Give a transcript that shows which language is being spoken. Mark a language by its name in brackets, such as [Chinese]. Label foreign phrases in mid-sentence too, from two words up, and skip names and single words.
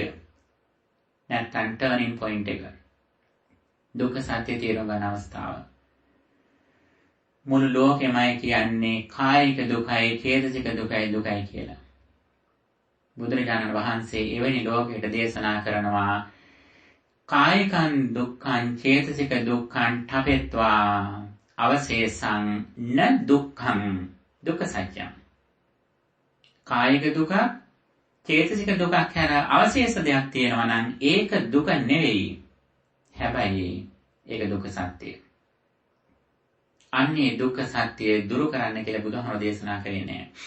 [Sinhala] නැත්තම් [English] turning point [Sinhala] එක. දුක්ඛ සත්‍ය තේරුම් ගන්න අවස්ථාව. මුළු ලෝකෙමයි කියන්නේ කායික දුකයි චේතසික දුකයි කියලා. බුදුරජාණන් වහන්සේ එවැනි ලෝකයට දේශනා කරනවා [Pali] කායිකං දුක්ඛං චේතසික දුක්ඛං ඨපෙත්වා අවශේෂං න දුක්ඛං දුක්ඛ සත්‍යං. [Sinhala] කායික දුක චේතසික දුකක් හැර අවශේෂ දෙයක් තියෙනවා නම් ඒක දුක නෙවෙයි. හැබැයි ඒක දුක්ඛ සත්‍යය. අන්නේ දුක්ඛ සත්‍ය දුරු කරන්න කියලා බුදුහාම දේශනා කරේ නෑ.